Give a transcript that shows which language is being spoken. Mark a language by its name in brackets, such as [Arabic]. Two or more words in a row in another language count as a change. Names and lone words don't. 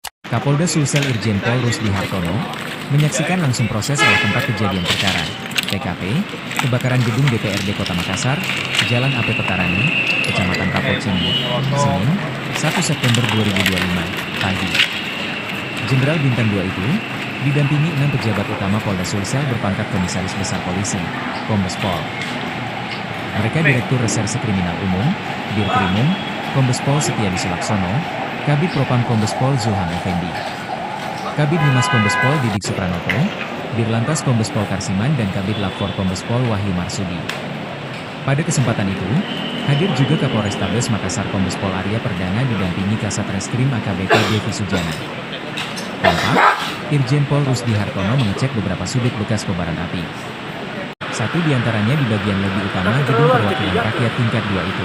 [Indonesian] Kapolda Sulsel Irjen Pol Rusdi Hartono menyaksikan langsung proses olah tempat kejadian perkara (TKP) kebakaran gedung DPRD Kota Makassar, Jalan AP Petarani, Kecamatan Kapolcini, Senin, 1 September 2025, pagi. Jenderal Bintang 2 itu didampingi 6 pejabat utama Polda Sulsel berpangkat Komisaris Besar Polisi, Kombes Pol. Mereka Direktur Reserse Kriminal Umum, Dirkrimum, Kombes Pol Setiadi Sulaksono, Kabid Propam Kombes Pol Zulham Effendi, Kabid Humas Kombes Pol Didik Supranoto, Dirlantas Kombes Pol Karsiman dan Kabid Lapfor Kombes Pol Wahyu Marsudi. Pada kesempatan itu, hadir juga Kapolrestabes Makassar Kombes Pol Arya Perdana didampingi Kasat Reskrim AKBP Devi Sujana. Tampak, Irjen Pol Rusdi Hartono mengecek beberapa sudut bekas kobaran api. Satu diantaranya di bagian lobi utama gedung perwakilan rakyat tingkat 2 itu.